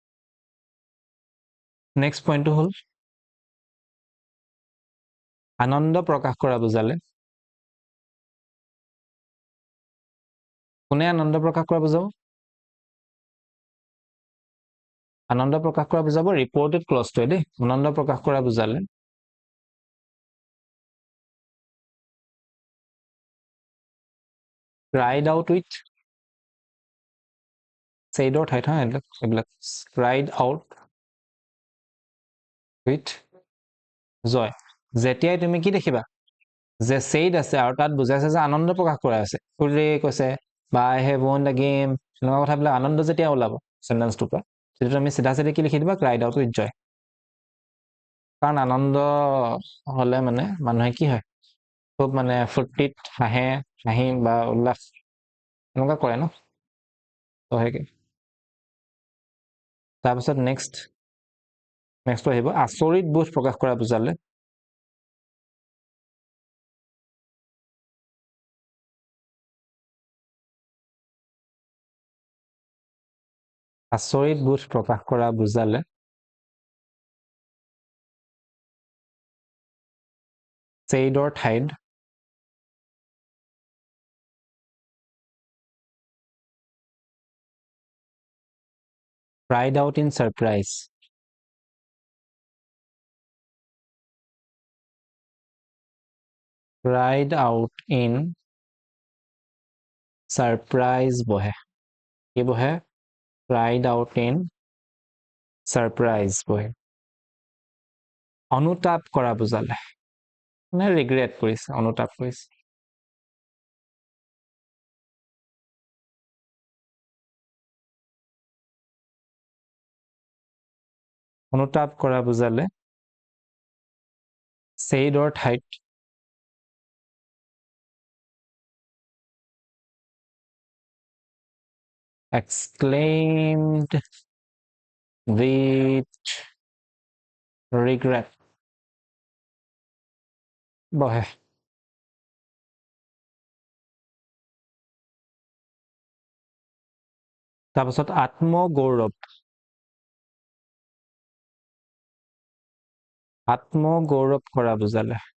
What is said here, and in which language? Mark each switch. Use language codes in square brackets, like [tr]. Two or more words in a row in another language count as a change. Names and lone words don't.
[en] next pointটো [as] হ'ল আনন্দ প্ৰকাশ কৰা বুজালে কোনে আনন্দ প্ৰকাশ কৰা বুজাব আনন্দ প্ৰকাশ কৰা বুজাব [en] reported clauseটোৱে [as] দেই আনন্দ প্ৰকাশ কৰা বুজালে [en] cried out with [as] ছেইডৰ ঠাইত হা এইবিলাক [en] cried out with joy [as] যেতিয়াই তুমি কি দেখিবা যে ছেইড আছে আৰু তাত বুজাইছে যে আনন্দ প্ৰকাশ কৰা আছে ফুলে কৈছে বা [en] I have won the game [as] এনেকুৱা কথাবিলাক আনন্দ যেতিয়া ওলাব সেন্টেন্সটোৰ পৰা তেতিয়া তুমি চিধা চিধি কি লিখি দিবা [en] cried out with joy [as] কাৰণ আনন্দ হলে মানে মানুহে কি হয় খুব মানে ফূৰ্তিত হাঁহে হাঁহি বা উল্লাস এনেকুৱা কৰে ন তো হেৰি তাৰপিছত নেক্সট আহিব আচৰিত বোধ প্ৰকাশ কৰা বুজালে আচৰিত বোধ প্ৰকাশ কৰা বুজালে ছেইডৰ ঠাইত [en] cried out in surprise cried out in [as] surprise বহে কি বহে [en] cried out in surprise [as] বহে অনুতাপ কৰা বুজালে মানে ৰিগ্ৰেট কৰিছে অনুতাপ কৰিছে অনুতাপ কৰা বুজালে ছেইডৰ ঠাইত [en] exclaimed with regret [as] বহে তাৰপিছত আত্মগৌৰৱ কৰা বুজালে